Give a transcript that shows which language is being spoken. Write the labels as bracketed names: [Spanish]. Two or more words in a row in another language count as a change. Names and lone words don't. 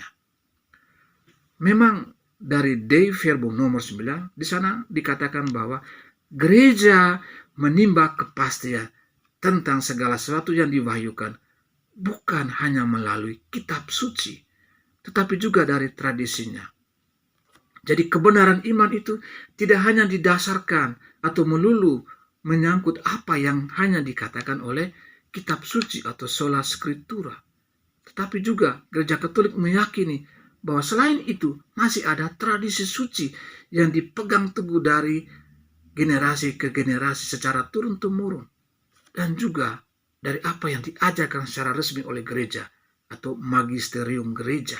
[Indonesian] Memang dari Dei Verbum nomor 9, di sana dikatakan bahwa gereja menimba kepastian tentang segala sesuatu yang diwahyukan, bukan hanya melalui kitab suci, tetapi juga dari tradisinya. Jadi kebenaran iman itu tidak hanya didasarkan atau melulu menyangkut apa yang hanya dikatakan oleh kitab suci atau [Latin] sola scriptura. [Indonesian] Tetapi juga gereja Katolik meyakini bahwa selain itu masih ada tradisi suci yang dipegang teguh dari generasi ke generasi secara turun-temurun, dan juga dari apa yang diajarkan secara resmi oleh gereja atau magisterium gereja.